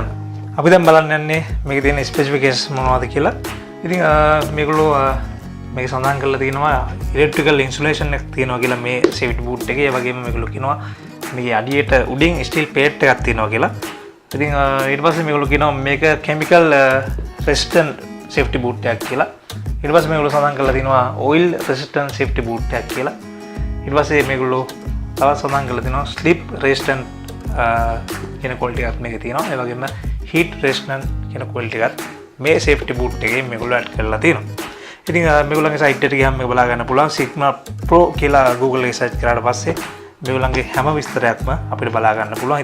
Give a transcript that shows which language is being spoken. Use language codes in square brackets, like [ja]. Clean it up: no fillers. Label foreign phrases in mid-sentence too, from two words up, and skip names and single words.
[si] අපි දැන් බලන්න යන්නේ මේකේ තියෙන ස්පෙસિෆිකේෂන්ස් මොනවද කියලා. ඉතින් මේගොල්ලෝ මේක සඳහන් කරලා තියෙනවා [en] electrical insulation [si] එකක් තියෙනවා කියලා මේ [en] safety boot [si] එකේ. ඒ වගේම මේගොල්ලෝ කියනවා මේකේ අඩියට උඩින් [en] steel plate [si] එකක් තියෙනවා කියලා. ඉතින් ඊට පස්සේ මේගොල්ලෝ කියනවා මේක [en] chemical resistant safety boot [si] එකක් කියලා. ඊට පස්සේ මේගොල්ලෝ සඳහන් කරලා තියෙනවා [en] oil resistant safety boot [si] එකක් කියලා. ඊට පස්සේ මේගොල්ලෝ තවත් සඳහන් කරලා තියෙනවා [en] slip resistant [si] කියන quality එකක් මේකේ තියෙනවා. ඒ වගේම [en] heat resistant [si] කියන quality එකක් මේ [en] safety boot [si] එකේ මේගොල්ලෝ add කරලා තියෙනවා. ඉතින් මේගොල්ලන්ගේ site එකට ගියාම මේක බලා ගන්න පුළුවන්. Sigma Pro කියලා Google එකේ search කරාට පස්සේ මේගොල්ලන්ගේ හැම විස්තරයක්ම අපිට බලා ගන්න පුළුවන්.